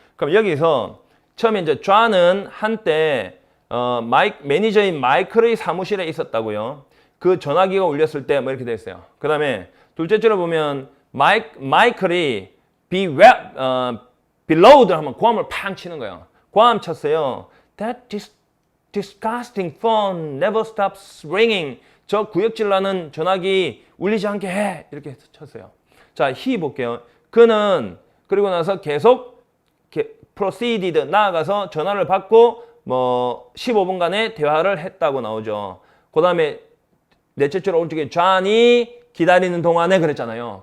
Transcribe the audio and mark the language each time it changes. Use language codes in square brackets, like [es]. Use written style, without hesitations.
[ko] 그럼 여기서 처음에 이제 존은 한때 매니저인 마이클의 사무실에 있었다고요. 그 전화기가 울렸을 때 뭐 이렇게 돼 있어요. 그 다음에 둘째 줄에 보면 마이클이 below를 하면 고함을 팡 치는 거예요. 고함 쳤어요. [en] That disgusting phone never stops ringing. [ko] 저 구역질 나는 전화기 울리지 않게 해. 이렇게 쳤어요. 자, he 볼게요. 그는 그리고 나서 계속 proceeded 나아가서 전화를 받고 뭐 15분간의 대화를 했다고 나오죠. 그 다음에 넷째 줄 오른쪽에 존이 기다리는 동안에 그랬잖아요.